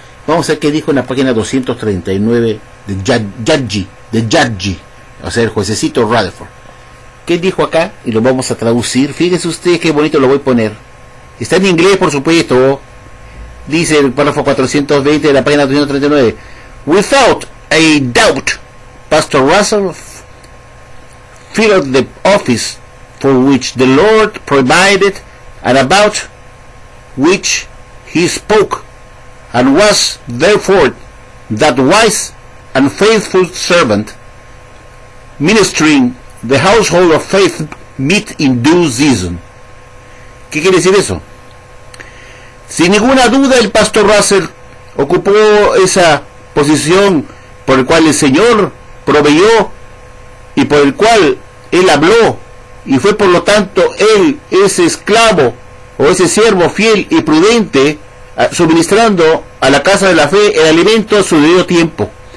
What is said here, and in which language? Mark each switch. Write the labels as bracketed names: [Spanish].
[Spanish] Vamos a ver qué dijo en la página 239 de Judge, o sea, el juececito Rutherford. ¿Qué dijo acá? Y lo vamos a traducir. Fíjense ustedes qué bonito lo voy a poner. Está en inglés, por supuesto. Dice el párrafo 420 de la página 239. [English] Without a doubt, Pastor Russell filled the office for which the Lord provided and about which he spoke, and was therefore that wise and faithful servant, ministering the household of faith meet in due season. [Spanish] ¿Qué quiere decir eso? Sin ninguna duda, el pastor Russell ocupó esa posición por el cual el Señor proveyó y por el cual él habló, y fue por lo tanto él ese esclavo o ese siervo fiel y prudente, suministrando a la casa de la fe el alimento a su debido tiempo.